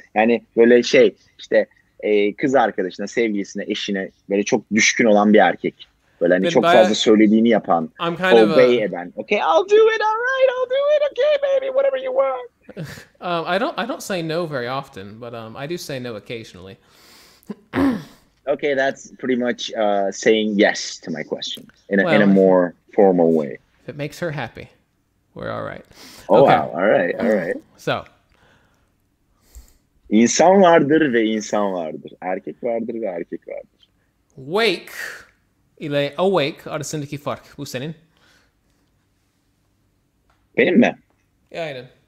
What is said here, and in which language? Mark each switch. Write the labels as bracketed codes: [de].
[tr] Yani böyle işte kız arkadaşına, sevgilisine, eşine böyle çok düşkün olan bir erkek. Böyle hani Ben çok bayağı- fazla söylediğini yapan, [en] I'm kind of [tr] obey eden. [en] Okay, I'll do it, all right, I'll do it, okay baby, whatever you want. I don't say no very often, but I do say no occasionally. Okay, that's pretty much saying yes to my question in a Well, more formal way. If it makes her happy, we're all right. Oh Okay. wow, all right. So, [tr] İnsan vardır ve insan vardır. Erkek vardır ve erkek vardır. wake ile awake arasındaki fark. Bu senin. Benim mi? Aynen.